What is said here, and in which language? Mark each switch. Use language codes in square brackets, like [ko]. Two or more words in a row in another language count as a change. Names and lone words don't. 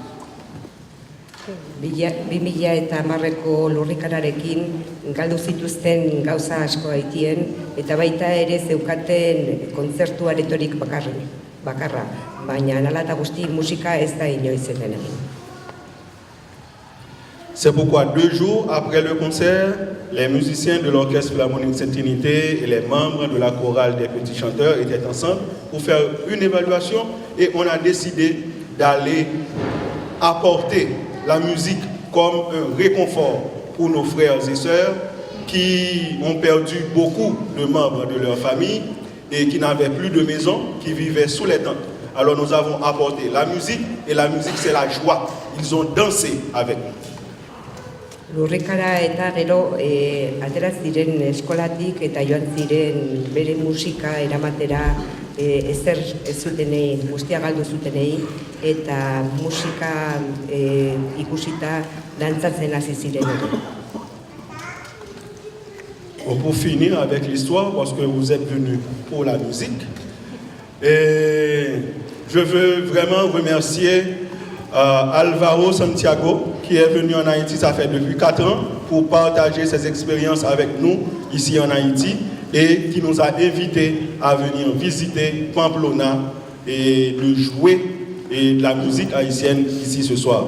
[eu] 2010ko lurrikararekin galdu zituzten gauza asko Haitien eta baita ere zeukaten kontzertu aretorik bakarra, baina hala eta guzti musika ez da inoiz eten egin. [fr] C'est pourquoi 2 jours après le concert, les musiciens de l'orchestre philharmonique Sainte-Trinité et les membres de la chorale des petits chanteurs étaient ensemble pour faire une évaluation et on a décidé d'aller apporter la musique comme un réconfort pour nos frères et sœurs qui ont perdu beaucoup de membres de leur famille et qui n'avaient plus de maison, qui vivaient sous les tentes. Alors nous avons apporté la musique et la musique c'est la joie. Ils ont dansé avec nous. [eu] Lurrikara eta gero ateraz diren eskolatik eta joan ziren bere musika eramatera ezer ez zutenei, guztia galdu zutenei eta musika ikusita dantzatzen hasi ziren ere. [fr] Pour finir avec l'histoire, parce que vous êtes venus pour la musique, et je veux vraiment remercier Alvaro Santiago qui est venu en Haïti, ça fait depuis 4 ans, pour partager ses expériences avec nous ici en Haïti et qui nous a invités à venir visiter Pamplona et de jouer et de la musique haïtienne ici ce soir.